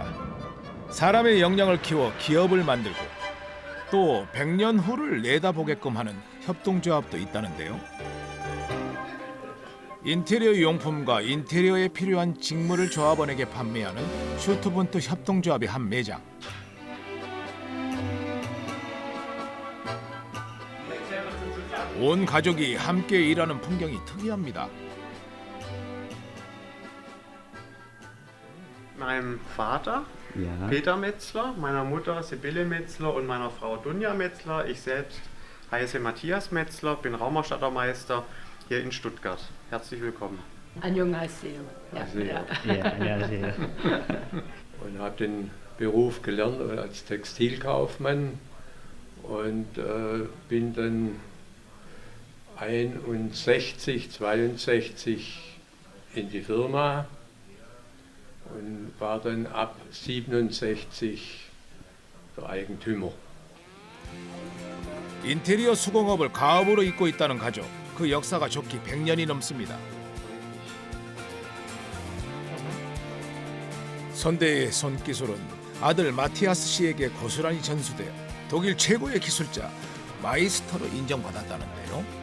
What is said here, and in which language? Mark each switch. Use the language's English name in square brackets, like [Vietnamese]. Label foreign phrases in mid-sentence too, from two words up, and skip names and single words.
[Korean] 사람의 역량을 키워 기업을 만들고 또 100년 후를 내다보게끔 하는 협동조합도 있다는데요. 인테리어 용품과 인테리어에 필요한 직물을 조합원에게 판매하는 슈트본트 협동조합의 한 매장. 온 가족이 함께 일하는 풍경이 특이합니다. [German] Meinem Vater, Peter Metzler, meiner Mutter Sibylle Metzler und meiner Frau Dunja Metzler. Ich selbst heiße Matthias Metzler, bin Raumausstattermeister hier in Stuttgart. Herzlich willkommen. [Korean] 안녕하세요. 안녕하세요. [German] Und habe den Beruf gelernt als Textilkaufmann und bin dann 61, 62 in die Firma und war dann ab 67 der Eigentümer. [Korean] 인테리어 수공업을 가업으로 잇고 있다는 가족. 그 역사가 좋기 100년이 넘습니다. 선대의 손기술은 아들 마티아스 씨에게 고스란히 전수되어 독일 최고의 기술자 마이스터로 인정받았다는데요.